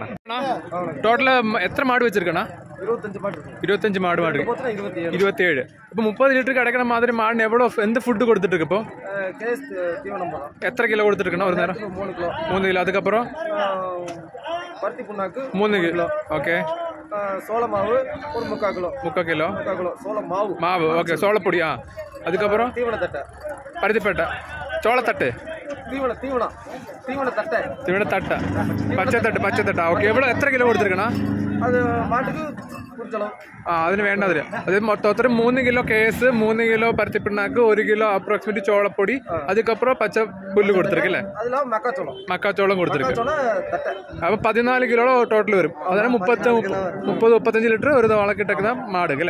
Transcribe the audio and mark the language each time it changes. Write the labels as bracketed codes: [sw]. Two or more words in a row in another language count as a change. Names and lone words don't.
[ml] ടോട്ടൽ എത്ര മാട് വെച്ചിരിക്കണ? 25 മാട് 27. ഇപ്പൊ 30 ലിറ്റർ കിടക്കണ മാതിരി മാടിന് എവിടെ എന്ത് ഫുഡ് കൊടുത്തിട്ട് ഇപ്പൊ? എത്ര കിലോ കൊടുത്തിരിക്കണ ഒരു നേരം? 3 കിലോ. അതുക്കപ്പുറം 3 കിലോ. ഓക്കെ. [ta] சோளமாவு ஒரு 3/4 கிலோ மாவு. ஓகே, சோளப்பொடி. அதுக்கப்புறம் தீவனத்தட்டை, பருத்திப்பேட்டை, சோளத்தட்டு, தீவனத்தட்டை, பச்சைத்தட்டை. ஓகே. எவ்வளோ எத்தனை கிலோ கொடுத்துருக்கண்ணா? அது மாட்டுக்கு குடிச்சலாம். [ml] അതിന് വേണ്ടതില്ല. അത് മൊത്തത്തിൽ 3 കിലോ കേസ്, 3 കിലോ പരുത്തിപ്പിണ്ണാക്ക്, 1 കിലോ അപ്രോക്സിമേറ്റ് ചോളപ്പൊടി, അതുക്കപ്പുറം പച്ച പുല്ല് കൊടുത്തിരിക്കല്ലേ? മക്കാച്ചോളം കൊടുത്തിരിക്കും. അപ്പൊ 14 കിലോ ടോട്ടൽ വരും. അതാണ് 30-35 ലിറ്റർ ഒരു തവണ കിട്ടുന്ന മാട് അല്ലേ?